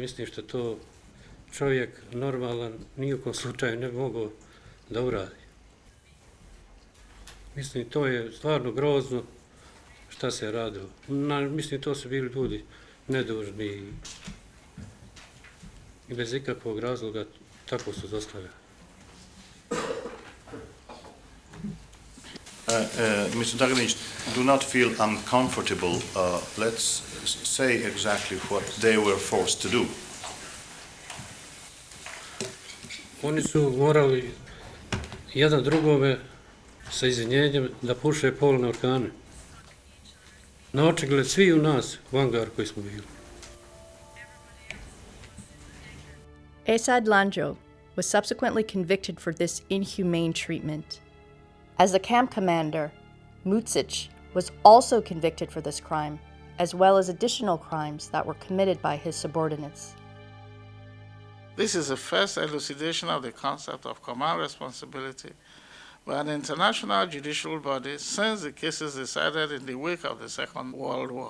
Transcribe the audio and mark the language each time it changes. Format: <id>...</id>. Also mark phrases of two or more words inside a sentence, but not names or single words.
<bs>Mislim što to čovjek normalan ni u kom slučaju ne bi mogao da uradi. Mislim, to je stvarno grozno šta se radilo. Mislim, to su bili ljudi nedužni i bez ikakvog razloga tako su zlostavljani.</bs> <en>Mr. Daganic, do not feel uncomfortable. Let's say exactly what they were forced to do.</en> <bs>Oni su morali jedan drugome sa izvinjenjem da puše polne organe. Na očigled svi u nas u angaru koji smo bili.</bs> <en>Esad Lanjo was subsequently convicted for this inhumane treatment. As the camp commander, Mucic was also convicted for this crime, as well as additional crimes that were committed by his subordinates. This is the first elucidation of the concept of command responsibility by an international judicial body since the cases decided in the wake of the Second World War.</en>